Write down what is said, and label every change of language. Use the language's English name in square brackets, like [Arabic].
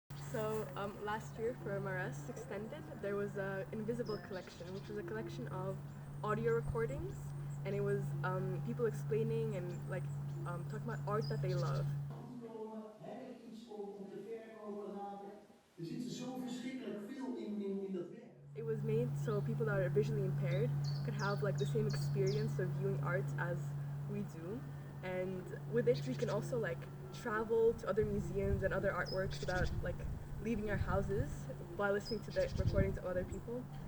[English] So last year for Mares Extended, there was an Invisible collection, which was a collection of audio recordings, and it was people explaining and like talking about art that they love. [Dutch] Heb ik iets om te verkopen later? Er zit zo verschrikkelijk veel in dat werk. [English] It was made so people that are visually impaired could have like the same experience of viewing art as we do, and with it we can also like travel to other museums and other artworks without like leaving our houses while listening to the recordings of other people.